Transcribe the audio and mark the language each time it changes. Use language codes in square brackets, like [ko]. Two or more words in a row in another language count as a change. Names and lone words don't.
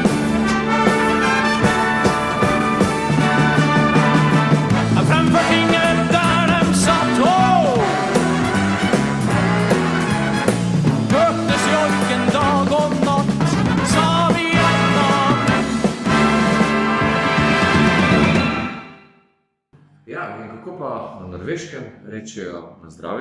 [no] Fremfor tinget der dem satt hørtes joiken dag og natt, sami er land. [sl] Ja, in kako pa na Norveškem rečejo na zdravje?